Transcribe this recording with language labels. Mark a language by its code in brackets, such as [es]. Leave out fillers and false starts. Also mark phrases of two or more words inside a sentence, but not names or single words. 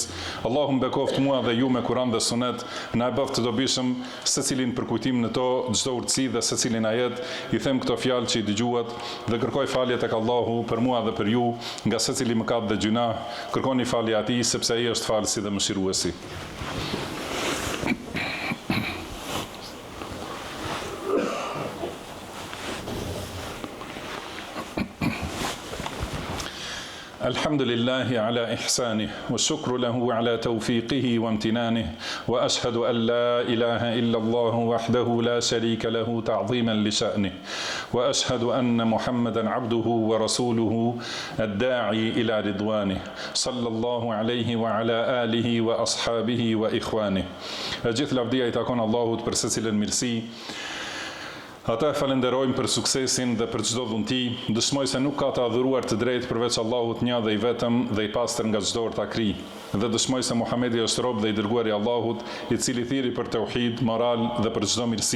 [sq] Allahu më bekoft mua dhe ju me Kur'an dhe Sunet, na e bëft të dobishëm secilin përkujtim në to çdo urtësi dhe secilin ajet. I them këto fjalë që i dëgjuat dhe kërkoj falje tek Allahu për mua dhe për ju nga secili mëkat dhe gjuna. Kërkoni falje atij sepse ai është falësi dhe mëshiruesi. [ar] الحمد لله على إحسانه والشكر له على توفيقه وامتنانه وأشهد أن لا إله إلا الله وحده لا شريك له تعظيما لشأنه وأشهد أن محمدا عبده ورسوله الداعي إلى رضوانه صلى الله عليه وعلى آله وأصحابه وإخوانه. [sq] Gjithë lavdia I takon Allahut për secilën mirësi. Ata e falenderojmë për suksesin dhe për çdo dhunti, dëshmoj se nuk ka të adhuruar të drejtë përveç Allahut një dhe I vetëm dhe I pastër nga çdo ortakri. Dhe dëshmoj se Muhamedi është rob dhe I dërguari I Allahut, I cili thiri për tauhid, moral dhe për çdo mirësi.